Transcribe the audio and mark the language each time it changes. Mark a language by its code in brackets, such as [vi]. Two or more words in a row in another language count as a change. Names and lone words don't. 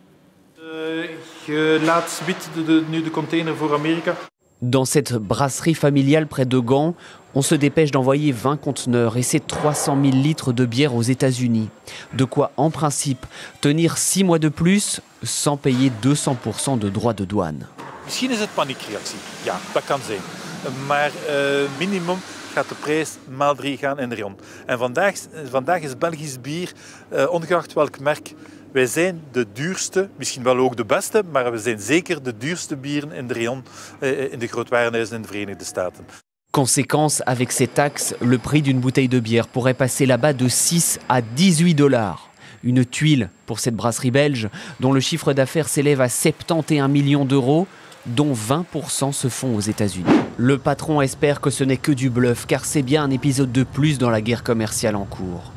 [fr] Dans cette brasserie familiale près de Gand, on se dépêche d'envoyer 20 conteneurs et c'est 300 000 litres de bière aux États-Unis. De quoi, en principe, tenir 6 mois de plus sans payer 200% de droits de douane. [nl] Misschien is het paniekreactie. Ja, dat kan zijn. Maar minimum gaat de prijs maal 3 gaan in de Rion. En vandaag is Belgisch bier, ongeacht welk merk, wij zijn de duurste, misschien wel ook de beste, maar we zijn zeker de duurste bieren in de Rion, in de grootwarenhuizen in de Verenigde Staten. [fr] Conséquence, avec ces taxes, le prix d'une bouteille de bière pourrait passer là-bas de 6 à 18 $. Une tuile pour cette brasserie belge dont le chiffre d'affaires s'élève à 71 millions d'euros, dont 20% se font aux États-Unis. Le patron espère que ce n'est que du bluff, car c'est bien un épisode de plus dans la guerre commerciale en cours.